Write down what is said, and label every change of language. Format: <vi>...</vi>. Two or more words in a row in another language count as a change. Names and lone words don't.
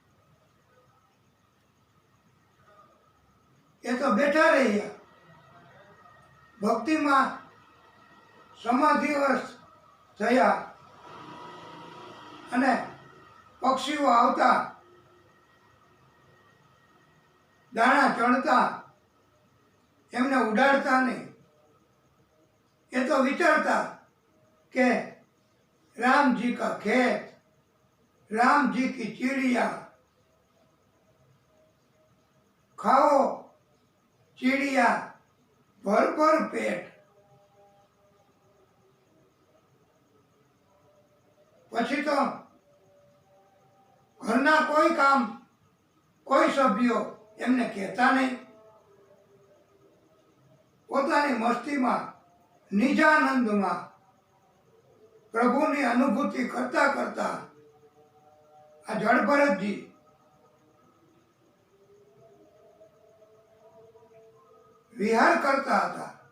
<gu>એ તો બેઠા રહ્યા, ભક્તિમાં સમાધિવશ થયા અને પક્ષીઓ આવતા, દાણા ચણતા, એમને ઉડાડતા નહીં. એ તો વિચારતા કે</gu> <hi>राम जी का खेत, राम जी की चिड़िया, खाओ चिड़िया भर भर पेट.</hi> <gu>પછી તો ઘરના કોઈ કામ કોઈ સભ્યો એમને કહેતા નહીં. પોતાની મસ્તીમાં નિજાનંદમાં પ્રભુની અનુભૂતિ કરતા કરતા આ જળભરતજી વિહાર કરતા હતા.</gu>